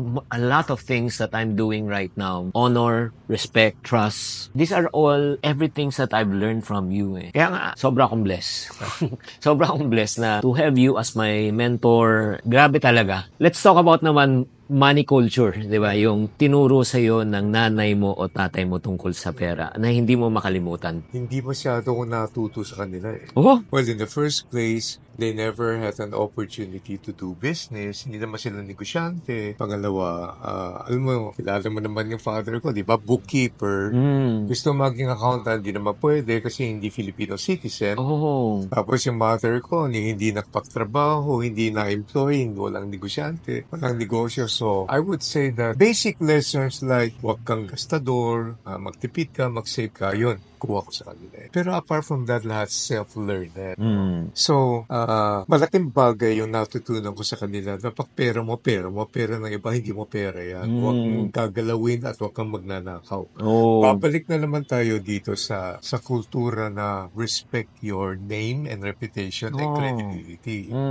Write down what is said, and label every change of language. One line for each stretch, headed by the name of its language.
English: A lot of things that I'm doing right now, honor, respect, trust, these are all everything that I've learned from you
Filipino: Kaya nga, sobra akong blessed. Sobra akong
English: blessed na to have you as my mentor.
Filipino: Grabe talaga.
English: Let's talk about naman money culture,
Filipino: di ba? Yung tinuro sa'yo ng nanay mo o tatay mo tungkol sa pera na hindi mo makalimutan. Hindi masyado ko natuto sa kanila Oh?
English: Well, in the first place, they never had an opportunity to do business.
Filipino: Hindi naman sila negosyante. Pangalawa, alam mo, kilala mo naman yung father ko, di ba? Bookkeeper. Gusto maging accountant, di naman pwede kasi hindi Filipino citizen. Tapos yung mother ko, hindi nakapagtrabaho, hindi na-employ, walang negosyante, walang negosyo.
English: So, I would say that basic lessons like
Filipino: huwag kang gastador, magtipid ka, mag-save ka, yun, kuha ko sa kanila. Pero
English: apart from that,
Filipino: lahat self-learned. So, malaking bagay yung natutunan ko sa kanila. Dapat pera ng iba, hindi mo pera yan. Huwag mong gagalawin at huwag kang magnanakaw. Babalik na naman tayo dito sa kultura na
English: respect your name and reputation and credibility.